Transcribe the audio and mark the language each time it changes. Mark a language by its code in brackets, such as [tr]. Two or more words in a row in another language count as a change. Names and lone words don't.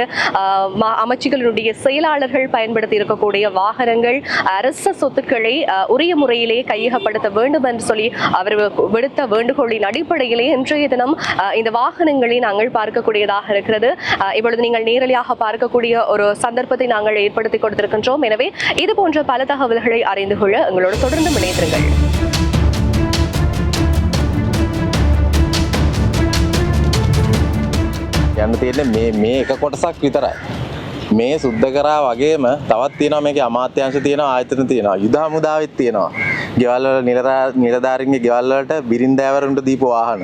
[ta] அமைச்சுகளுடைய செயலாளர்கள் பயன்படுத்தி இருக்கக்கூடிய வாகனங்கள் அரச சொத்துக்களை உரிய முறையிலே கையகப்படுத்த வேண்டும் என்று சொல்லி அவர் விடுத்த வேண்டுகோளின் அடிப்படையிலே இன்றைய தினம் இந்த வாகனங்களை நாங்கள் பார்க்கக்கூடியதாக இருக்கிறது. இப்பொழுது நீங்கள் நேரடியாக பார்க்கக்கூடிய ஒரு சந்தர்ப்பத்தை நாங்கள் ஏற்படுத்தி கொடுத்திருக்கின்றோம். எனவே இது போன்ற பல தகவல்களை அறிந்து கொள்ள எங்களோடு தொடர்ந்து இணைந்திருங்கள். [si] යන්න තියෙන්නේ මේ එක කොටසක් විතරයි. මේ සුද්ධ කරා වගේම තවත් තියෙනවා මේකේ අමාත්‍යාංශ තියෙනවා, ආයතන තියෙනවා, යුද හමුදාවෙත් තියෙනවා. ගෙවල් වල නිලධාරීන්ගේ ගෙවල් වලට බිරින්දෑවරුන්ට දීපු වාහන.